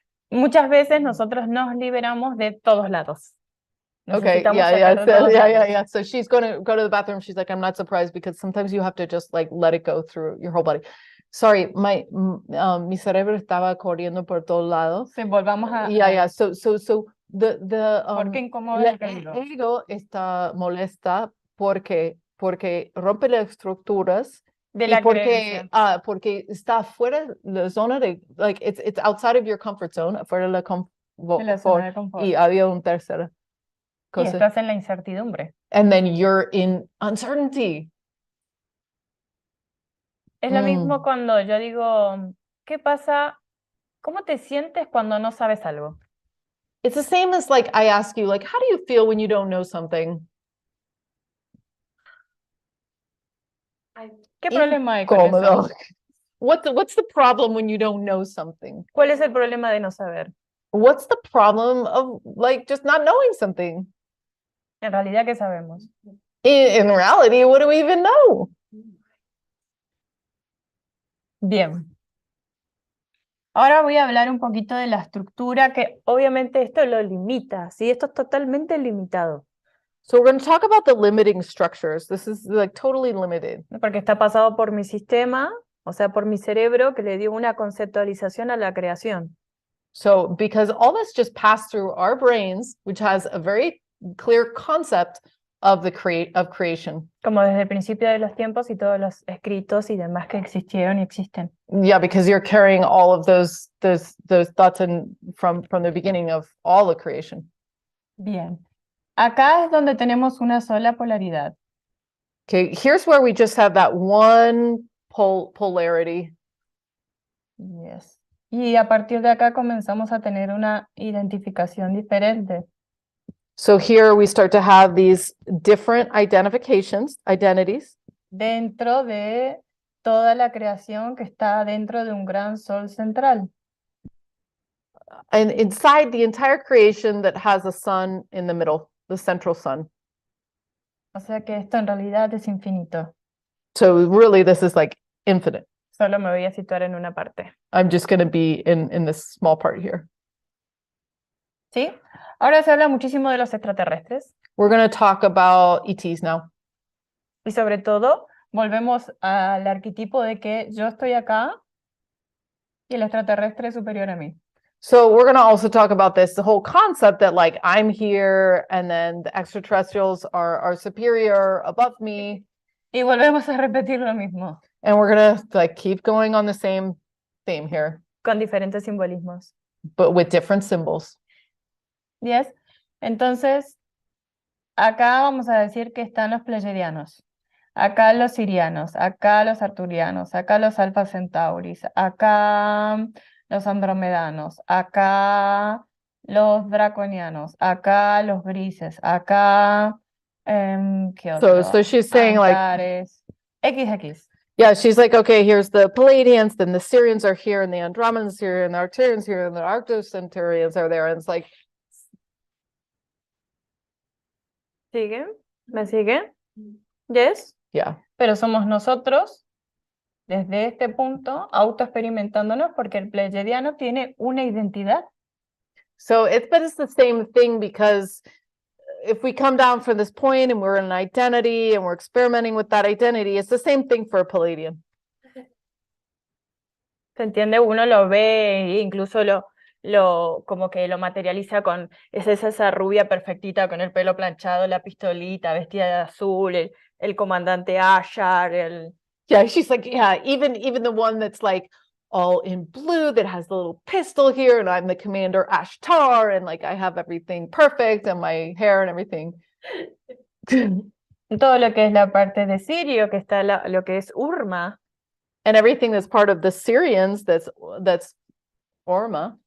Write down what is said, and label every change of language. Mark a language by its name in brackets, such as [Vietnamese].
[Spanish] Muchas veces nosotros nos liberamos de todos lados. [English] Okay, yeah. So she's going to go to the bathroom. She's like, I'm not surprised, because sometimes you have to just let it go through your whole body. [Spanish] Sorry, mi cerebro estaba corriendo por todos lados. Sí, volvamos a... [English] Yeah. So the [Spanish] ¿Por qué incomoda el ego está molesta porque rompe las estructuras de Y la porque, creencia. porque está fuera de la zona de, like, [English] it's outside of your comfort zone, [Spanish] fuera de la De la zona de confort. y había una tercera Y cosa. estás en la incertidumbre. [English] And then you're in uncertainty. [Spanish] Es lo Mm. mismo cuando yo digo, ¿qué pasa? ¿Cómo te sientes cuando no sabes algo? [English] It's the same as like I ask you, like, how do you feel when you don't know something? [Spanish] ¿Qué problema hay con eso? Incómodo. [English] What's the problem when you don't know something? [Spanish] ¿Cuál es el problema de no saber? [English] What's the problem of like just not knowing something? [Spanish] En realidad, ¿qué sabemos? [English] In reality, what do we even know? [Spanish] Bien. Ahora voy a hablar un poquito de la estructura, que obviamente esto lo limita, ¿sí? Esto es totalmente limitado, [English] So we're going to talk about the limiting structures. This is like totally limited. [Spanish] ¿no? Porque está pasado por mi sistema, o sea, por mi cerebro, que le dio una conceptualización a la creación. [English] So because all this just passed through our brains, which has a very clear concept of the creation. [Spanish] Como desde el principio de los tiempos y todos los escritos y demás que existieron y existen. [English] Yeah, because you're carrying all of those thoughts from the beginning of all the creation. [Spanish] Bien. Acá es donde tenemos una sola polaridad. [English] Okay, here's where we just have that one polarity. Yes. [Spanish] Y a partir de acá comenzamos a tener una identificación diferente. [English] So here we start to have these different identities, [Spanish] Dentro de toda la creación que está dentro de un gran sol central. [English] and inside the entire creation that has a sun in the middle, the central sun. [Spanish] O sea que esto en realidad es infinito. [English] So really, this is like infinite. [Spanish] Solo me voy a situar en una parte. [English] I'm just going to be in this small part here. [Spanish] ¿Sí? Ahora se habla muchísimo de los extraterrestres [English] We're going to talk about ETs now. [Spanish] y sobre todo volvemos al arquetipo de que yo estoy acá y el extraterrestre es superior a mí. [English] So we're going to also talk about this, the whole concept that like I'm here and then the extraterrestrials are superior above me. [Spanish] Y volvemos a repetir lo mismo, [English] And we're going to like keep going on the same theme here, [Spanish] con diferentes simbolismos. [English] but with different symbols. ¿Yes? [Spanish] Entonces, acá vamos a decir que están los pleyadianos, acá los sirianos, acá los arturianos, acá los alfa centauris, acá los andromedanos, acá los draconianos, acá los grises, acá, ¿qué otro? [English] So she's saying like, Antares, XX. yeah, she's like, okay, here's the Palladians, then the Syrians are here, and the Andromedans here, and the Arcturians here, and the Arctocentaurians are there. And it's like, [Spanish] ¿Siguen? ¿Me siguen? ¿Yes? [English] yeah. [Spanish] Pero somos nosotros, desde este punto, autoexperimentándonos, porque el pleyadiano tiene una identidad. [English] So but it's the same thing, because if we come down from this point and we're in an identity and we're experimenting with that identity, it's the same thing for a Palladian. [Spanish] ¿Se entiende? Uno lo ve e incluso como que lo materializa con esa rubia perfectita con el pelo planchado, la pistolita, vestida de azul, el comandante Ashar, [English] Yeah, she's like, yeah, even the one that's like all in blue that has the little pistol here, and I'm the commander Ashtar, and like I have everything perfect and my hair and everything. [Spanish] todo lo que es la parte de Sirio, que está lo que es Urma, [English] And everything that's part of the Syrians, that's Orma,